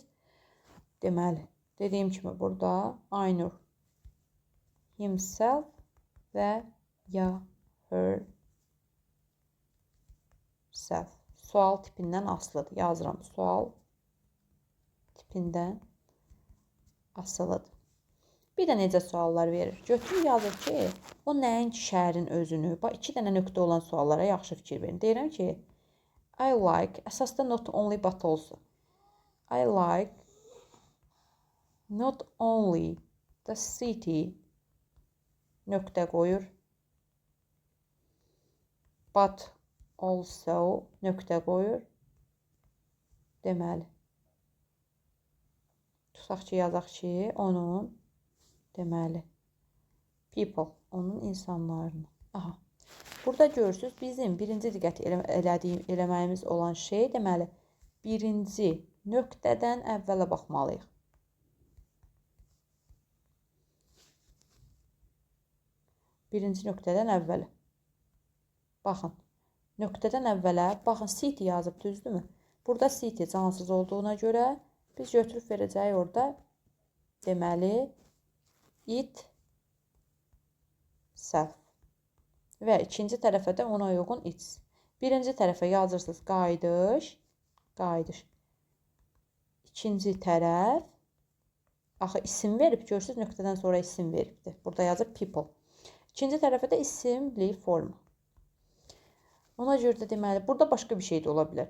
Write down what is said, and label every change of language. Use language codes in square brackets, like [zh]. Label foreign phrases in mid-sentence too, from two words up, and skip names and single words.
[az] Deməli, dediyim kimi burada Aynur, himself və ya [en] her self. [az] Sual tipindən asılıdır. Yazıram, sual tipindən asılıdır. Bir də necə suallar verir? Götürür yazır ki, o nəinki şəhərin özünü. Bax, 2 dənə nöqtə olan suallara yaxşı fikir verin. Deyirəm ki, [en] I like, əsasda not only but also. I like not only the city [az] nöqtə qoyur, [en] but also [az] nöqtə qoyur. Deməli, tutaq ki, yazaq ki, onun, deməli, people, onun insanlarını. Aha. Burada görürsünüz, bizim birinci diqqət eləməyimiz olan şey, deməli, birinci nöqtədən əvvələ baxmalıyıq. Birinci nöqtədən əvvələ. Baxın, nöqtədən əvvələ, baxın, city yazıb, düzdürmü? Burada city cansız olduğuna görə biz götürüb verəcəyik orada, deməli, [en] it, self. [az] Və ikinci tərəfə də ona uyğun its. Birinci tərəfə yazırsınız qayıdış, qayıdış. İkinci tərəf, axı isim verib, görürsünüz, nöqtədən sonra isim veribdir. Burada yazır people. İkinci tərəfə də isimli forma. Ona görə də deməli, burada başqa bir şey də ola bilər.